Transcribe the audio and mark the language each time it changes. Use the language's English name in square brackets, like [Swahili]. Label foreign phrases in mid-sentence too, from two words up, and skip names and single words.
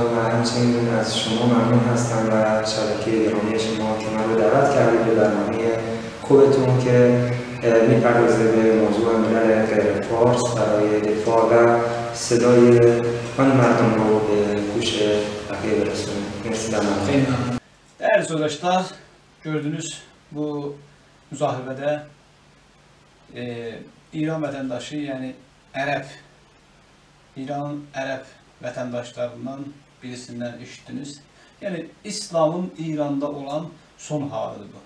[Persian] و همچنین از شما ممنون هستم و شبکه گرامی شما که من رو دعوت کردید به برنامه خوبتون که میپردازه به موضوع ملل غیر فارس برای دفاع و صدای آن مردم رو به گوش بقیه برسونیم. مرسی. [Azerbaijani] Xeyr məmnun. Dəyərli sözdaşlar, gördünüz bu müsahibədə İran vətəndaşı, yəni İranın ərəb vətəndaşlarından birisindən eşitdiniz. Yəni İslamın İranda olan son halıdır bu.